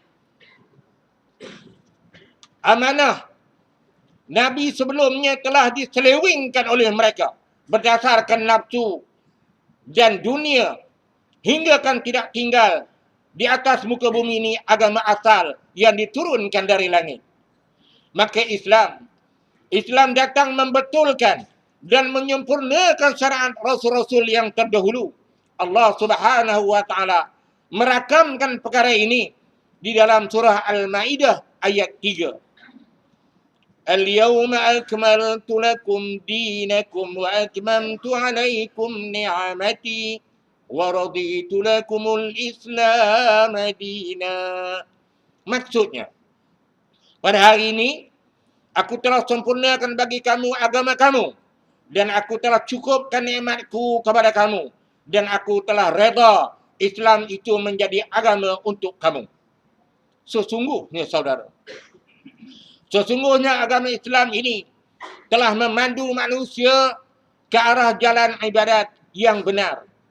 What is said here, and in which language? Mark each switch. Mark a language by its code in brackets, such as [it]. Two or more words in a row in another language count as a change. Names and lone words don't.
[ms] Amanah Nabi sebelumnya telah diselewengkan oleh mereka berdasarkan nafsu dan dunia, hingga kan tidak tinggal di atas muka bumi ini agama asal yang diturunkan dari langit. Maka Islam datang membetulkan dan menyempurnakan syariat rasul-rasul yang terdahulu. Allah [ar] سبحانه وتعالى [ms] merakamkan perkara ini di dalam surah Al-Maidah ayat 3. [ar] اليوم أكملت لكم دينكم وأتممت عليكم نعمتي ورضيت لكم الإسلام دينا. [ms] Maksudnya, pada hari ini aku telah sempurnakan bagi kamu agama kamu, dan aku telah cukupkan nikmatku kepada kamu, dan aku telah redha Islam itu menjadi agama untuk kamu. Sesungguhnya saudara, sesungguhnya agama Islam ini telah memandu manusia ke arah jalan ibadat yang benar.